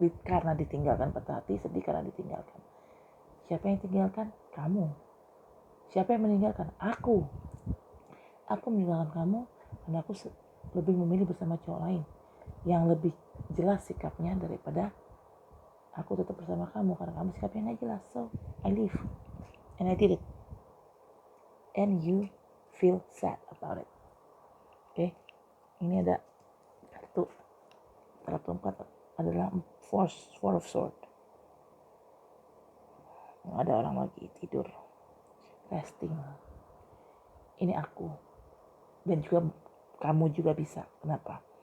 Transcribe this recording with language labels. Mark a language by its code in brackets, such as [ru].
[id] Karena ditinggalkan, patah hati, sedih karena ditinggalkan. Siapa yang tinggalkan? Kamu. Siapa yang meninggalkan? Aku. Aku meninggalkan kamu karena aku lebih memilih bersama cowok lain yang lebih jelas sikapnya daripada aku tetap bersama kamu karena kamu sikapnya nggak jelas. [en] So I leave and I did it, and you feel sad about it. [id] Oke, ini ada kartu 4 adalah four of sword. Ada orang lagi tidur, resting. Ini aku, dan juga kamu juga bisa. Kenapa?